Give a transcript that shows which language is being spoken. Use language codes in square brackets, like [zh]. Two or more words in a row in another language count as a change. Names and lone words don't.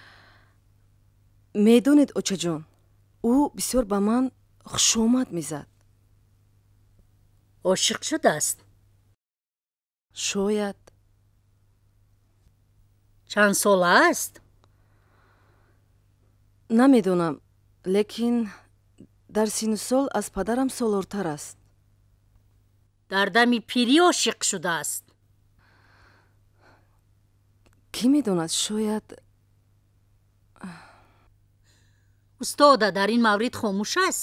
[fa] میدونید اوچه جان، او بسیار به من خشونت میزد. عاشق شده است؟ شاید. چند سال است؟ [tg] намедонам, лекин дар сину сол аз падарам солортар аст. дар дами пирӣ ошиқ шудааст. кӣ медонад, шояд устода дар ин маврид хомӯш аст.